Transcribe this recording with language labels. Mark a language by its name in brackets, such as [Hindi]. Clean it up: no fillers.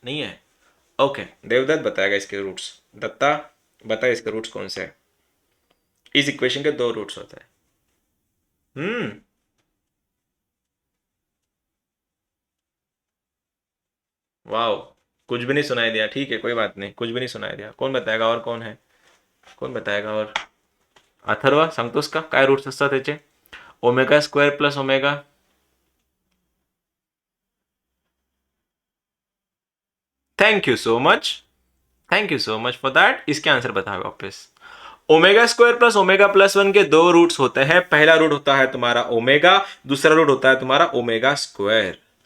[Hindi] नहीं है, ओके, देवदत्त बताएगा इसके रूट्स। दत्ता बता इसके रूट्स कौन से हैं। इस इक्वेशन के दो रूट्स होते हैं। वाओ, कुछ भी नहीं सुनाई दिया, ठीक है कोई बात नहीं, कुछ भी नहीं सुनाई दिया। कौन बताएगा, और कौन है, कौन बताएगा? [Marathi] और अथर्वा सांगतोस का काय रूट्स असतात त्याचे? [English] Omega square plus omega, thank you so much, thank you so much for that. [Hindi] इसके आंसर बताओ वापस। Omega square plus omega plus 1 के दो रूट्स होते हैं। पहला रूट होता है तुम्हारा ओमेगा, दूसरा रूट होता है तुम्हारा ओमेगा स्क्वायर।